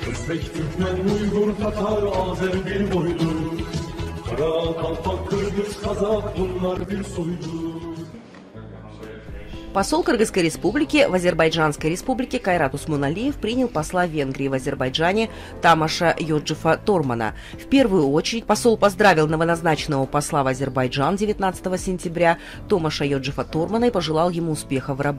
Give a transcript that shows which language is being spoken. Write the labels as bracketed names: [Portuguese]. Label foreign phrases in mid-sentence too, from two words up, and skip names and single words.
[Turkish] Özbek, Türkmen, Uygur, Tatar, Azer bir boylu. Kara, Kalpak, Kırgız, Kazak bunlar bir soylu. [Russian] Посол Кыргызской республики в Азербайджанской республике Кайрат Усмоналиев принял посла Венгрии в Азербайджане Тамаша Йоджефа Тормана. В первую очередь посол поздравил новоназначенного посла в Азербайджан 19 сентября Томаша Йоджефа Тормана и пожелал ему успеха в работе.